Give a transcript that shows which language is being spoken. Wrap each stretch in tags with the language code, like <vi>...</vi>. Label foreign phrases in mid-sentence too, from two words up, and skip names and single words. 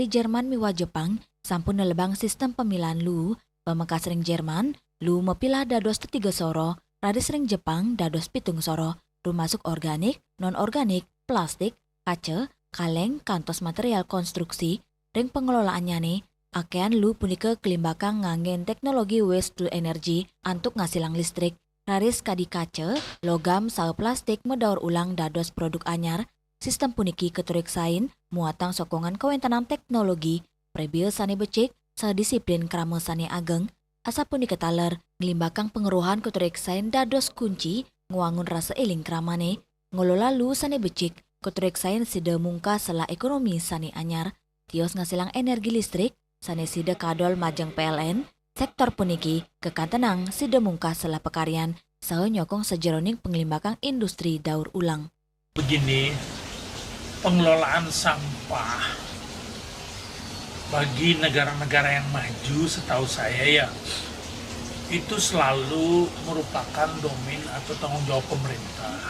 <ban>Jerman miwa Jepang sampun nelebang sistem pemilihan lu pemekas ring Jerman lu mepilah dados tetiga soro radis ring Jepang dados pitung soro termasuk organik, non-organik, plastik, kaca, kaleng, kantos material konstruksi, ring pengelolaannya nih, akean lu punika kelimbakang nganggen teknologi</ban> <en>waste to energy</en> <ban>antuk ngasilang listrik, raris kadi kaca, logam, sao plastik medaur ulang dados produk anyar, sistem puniki keturik sain, muatang sokongan kewentanan teknologi, prebil sane becik, sedisiplin krama sane ageng, asa punika taler, ngelimbakang pengeruhan keturik sain dados kunci, nguangun rasa eling kramane, ngelola lu sane becik, keturik sain sida mungka sela ekonomi sane anyar, tios ngasilang energi listrik, sane sida kadol majeng PLN, sektor puniki, kekantenang sida mungka sela pekarian, sao nyokong sejeroning penglimbakang industri daur ulang.</ban> <id>Begini, pengelolaan sampah bagi negara-negara yang maju setahu saya ya, itu selalu merupakan domain atau tanggung jawab pemerintah.</id>